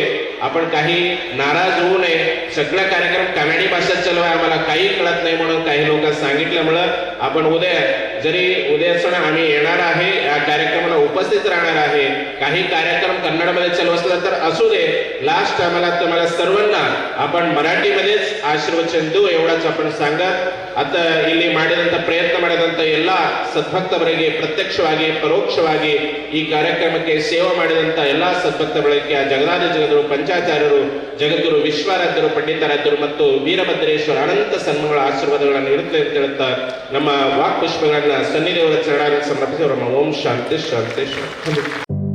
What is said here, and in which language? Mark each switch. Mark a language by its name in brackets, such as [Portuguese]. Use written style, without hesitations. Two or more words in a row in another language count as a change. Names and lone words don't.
[Marathi] आपण काही नाराज होऊ नये. सगळा कार्यक्रम कन्नडी भाषेत चालू आहे, आम्हाला काही कळत नाही म्हणून काही लोक सांगितल्यामुळं आपण उद्या जरी उद्या सण आम्ही येणार आहे या कार्यक्रमाला उपस्थित राहणार आहे, काही कार्यक्रम कन्नडमध्ये चालू असला तर असू दे, लास्ट आम्हाला तुम्हाला सर्वांना आपण मराठीमध्येच आशीर्वचन देऊ एवढाच आपण सांगत आता [Kannada] ಇಲ್ಲಿ ಮಾಡಿದಂತ ಪ್ರಯತ್ನ ಮಾಡಿದಂತ ಎಲ್ಲ ಸದ್ಭಕ್ತರಿಗೆ ಪ್ರತ್ಯಕ್ಷವಾಗಿ ಪರೋಕ್ಷವಾಗಿ ಈ ಕಾರ್ಯಕ್ರಮಕ್ಕೆ ಸೇವೆ ಮಾಡಿದಂತ ಎಲ್ಲ ಸದ್ಭಕ್ತಗಳಿಗೆ ಆ ಜಗದಾದಿ ಜಗದರು ಪಂಚಾಚಾರ್ಯರು ಜಗದ್ಗುರು ವಿಶ್ವಾರಾಧ್ಯರು ಪಂಡಿತಾರಾಧ್ಯರು ಮತ್ತು ವೀರಭದ್ರೇಶ್ವರ ಅನಂತ ಸನ್ಮಾನಗಳ ಆಶೀರ್ವಾದಗಳನ್ನು ನೀಡುತ್ತೆ ಅಂತ ಹೇಳ್ತಾ ನಮ್ಮ ವಾಕ್ ಪುಷ್ಪಗಳನ್ನ ಸನ್ನಿದೇವರ ಚರಣಾರವಿಂದ ಸಮರ್ಪಿಸಿ ಓಂ ಶಾಂತಿ ಶಾಂತಿ ಶಾಂತಿ.